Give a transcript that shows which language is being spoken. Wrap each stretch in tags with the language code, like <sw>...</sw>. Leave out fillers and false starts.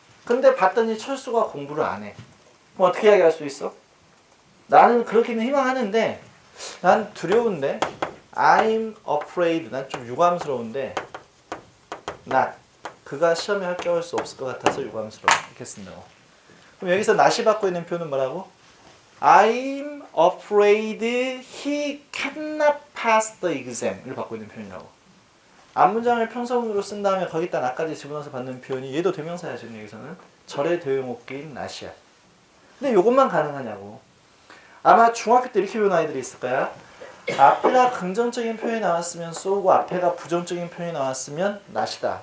<ko>근데 봤더니 철수가 공부를 안 해. 그럼 어떻게 이야기할 수 있어? 나는 그렇게는 희망하는데 난 두려운데</ko> <en>I'm afraid.</en> <ko>난 좀 유감스러운데 not. 그가 시험에 합격할 수 없을 것 같아서 유감스러워. 이렇게 쓴다고. 그럼 여기서 not이 받고 있는 표현은 뭐라고?</ko> <en>I'm afraid he cannot pass the exam을</en> <ko>받고 있는 표현이라고. 앞문장을 평서문으로 쓴 다음에 거기다 not까지 집어넣어서 받는 표현이 얘도 대명사야. 지금 여기서는 절의 대용어인 not이야. 근데 이것만 가능하냐고. 아마 중학교 때 이렇게 배운 아이들이 있을 거야. 앞에가 긍정적인 표현이 나왔으면 so고 앞에가 부정적인 표현이 나왔으면 not이다.</ko>